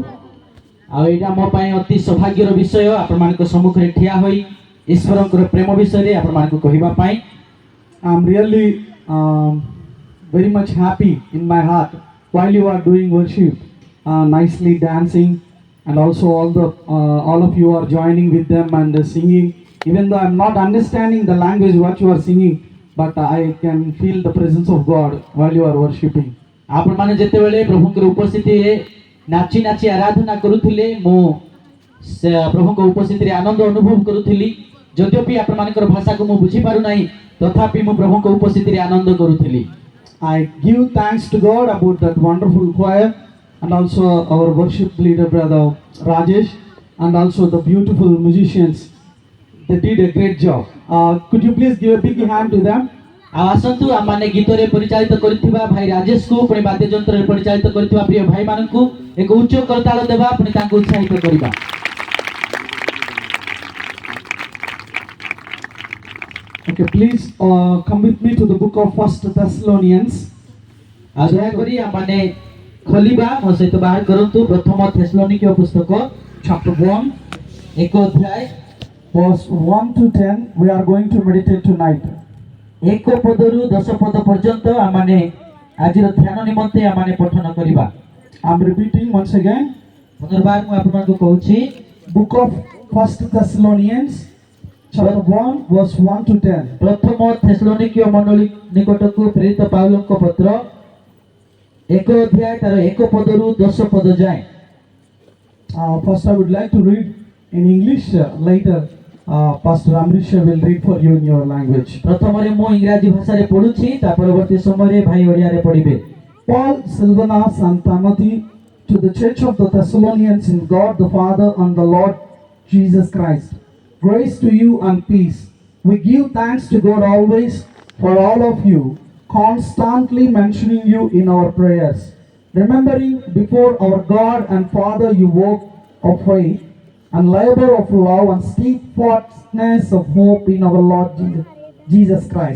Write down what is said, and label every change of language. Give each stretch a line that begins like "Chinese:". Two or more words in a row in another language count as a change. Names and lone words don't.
Odia: ଆଉ ଏଇଟା ମୋ ପାଇଁ ଅତି ସୌଭାଗ୍ୟର ବିଷୟ ଆପଣମାନଙ୍କ ସମ୍ମୁଖରେ ଠିଆ ହୋଇ ଈଶ୍ୱରଙ୍କର ପ୍ରେମ ବିଷୟରେ ଆପଣମାନଙ୍କୁ କହିବା ପାଇଁ।
English: I'm really very much happy in my heart while you are doing worship, nicely dancing, and also all of you are joining with them and singing. Even though I'm not understanding the language what you are singing, but I can feel the presence of God while you are worshiping.
Odia: ଆପଣମାନେ ଯେତେବେଳେ ପ୍ରଭୁଙ୍କର ଉପସ୍ଥିତିରେ ନାଚି ନାଚି ଆରାଧନା କରୁଥିଲେ ମୁଁ ସେ ପ୍ରଭୁଙ୍କ ଉପସ୍ଥିତିରେ ଆନନ୍ଦ ଅନୁଭବ କରୁଥିଲି। ଯଦ୍ୟପି ଆପଣମାନଙ୍କର ଭାଷାକୁ ମୁଁ ବୁଝିପାରୁନାହିଁ ତଥାପି ମୁଁ ପ୍ରଭୁଙ୍କ ଉପସ୍ଥିତିରେ ଆନନ୍ଦ କରୁଥିଲି।
English: I give thanks to God about that wonderful choir and also our worship leader brother Rajesh and also the beautiful musicians. They did a great job. Could you please give a big hand to them?
Odia: ଆଉ ଆସନ୍ତୁ ଆମମାନେ ଗୀତରେ ପରିଚାଳିତ କରିଥିବା ଭାଇ ରାଜେଶକୁ ପୁଣି ବାଦ୍ୟଯନ୍ତ୍ରରେ ପରିଚାଳିତ କରିଥିବା ପ୍ରିୟ ଭାଇମାନଙ୍କୁ ଏକ ଉଚ୍ଚ କରତାଳ ଦେବା ପୁଣି ତାଙ୍କୁ ଉତ୍ସାହିତ କରିବା।
English: Okay, please come with me to the book of 1 Thessalonians.
Odia: ଆଉ ଦୟାକରି ଆମମାନେ ଖୋଲିବା ମୋ ସହିତ ବାହାର କରନ୍ତୁ ପ୍ରଥମ ଥେସଲୋନିକୀୟ ପୁସ୍ତକ
English: Chapter 1,
Odia: ଏକ ଅଧ୍ୟାୟ
English: verse 1 to 10. We are going to meditate tonight.
Odia: ଏକ ପଦରୁ 10 ପଦ ପର୍ଯ୍ୟନ୍ତ ଆମମାନେ ଆଜିର ଧ୍ୟାନ ନିମନ୍ତେ ଆମମାନେ ପଠନ କରିବା।
English: I'm repeating once again.
Odia: ପୁନର୍ବାର ମୁଁ ଆପଣଙ୍କୁ କହୁଛି
English: Book of 1 Thessalonians, chapter 1, verse 1 to 10.
Odia: ପ୍ରଥମ ଥେସଲୋନିକୀୟ ମଣ୍ଡଳୀ ନିକଟକୁ ପ୍ରେରିତ ପାଉଲଙ୍କ ପତ୍ର ଏକ ଅଧ୍ୟାୟ ତାର ଏକ ପଦରୁ 10 ପଦ ଯାଏ।
English: First, I would like to read in English. Later, Pastor Amrisha will read for you in your language.
Odia: ପ୍ରଥମରେ ମୁଁ ଇଂରାଜୀ ଭାଷାରେ ପଢୁଛି ତା ପରବର୍ତ୍ତୀ ସମୟରେ ଭାଇ ଓଡ଼ିଆରେ ପଢିବେ।
English: Paul, Silvanus, and Timothy to the church of the Thessalonians in God the Father and the Lord Jesus Christ. Grace to you and peace. We give thanks to God always for all of you, constantly mentioning you in our prayers, remembering before our God and Father your work of faith and labor of love and steadfastness of hope in our Lord Jesus Christ.